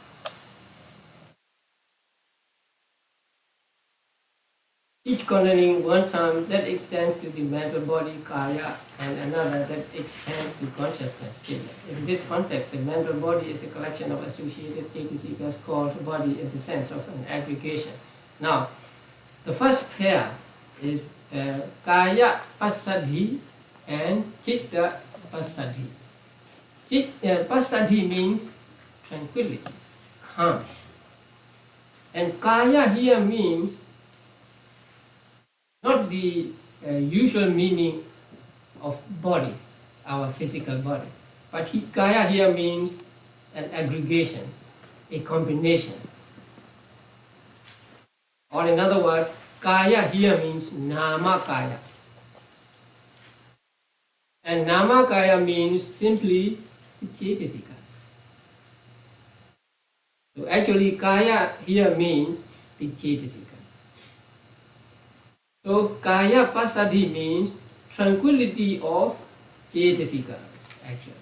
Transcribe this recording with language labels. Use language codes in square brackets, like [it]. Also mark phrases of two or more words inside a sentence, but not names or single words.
[en] Each containing one term that extends to the mental body, kaya, and another that extends to consciousness, chita. In this context, the mental body is the collection of associated Cetasikas called body in the sense of an aggregation. Now, the first pair is [pi] kaya passaddhi [en] and [pi] citta passaddhi. [en] Passaddhi means tranquility, calm. And kaya here means not the usual meaning of body, our physical body, but kaya here means an aggregation, a combination. Or in other words, kaya here means [pi] nama kaya. [en] And [pi] nama kaya [en] means simply the Cetasikas. So actually kaya here means the Cetasikas. So [pi] kaya passaddhi [en] means tranquility of Cetasikas actually.